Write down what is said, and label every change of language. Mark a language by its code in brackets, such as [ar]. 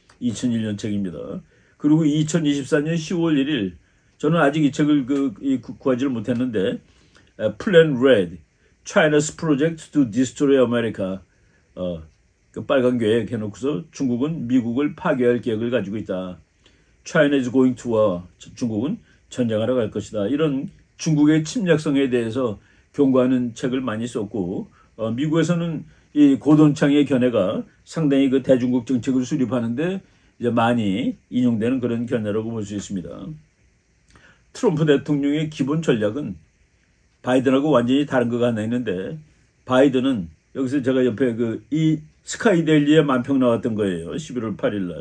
[ko] 2001년 책입니다. 그리고 2024년 10월 1일, 저는 아직 이 책을 구하지를 못했는데, Plan Red, China's Project to Destroy America, 그 빨간 계획 해놓고서 중국은 미국을 파괴할 계획을 가지고 있다. [en] China is going to war, [ko] 중국은 전쟁하러 갈 것이다. 이런 중국의 침략성에 대해서 경고하는 책을 많이 썼고, 미국에서는 이 고돈창의 견해가 상당히 그 대중국 정책을 수립하는데 이제 많이 인용되는 그런 견해라고 볼 수 있습니다. 트럼프 대통령의 기본 전략은 바이든하고 완전히 다른 거가 하나 있는데, 바이든은 여기서 제가 옆에 이 스카이데일리에 만평 나왔던 거예요. 11월 8일 날.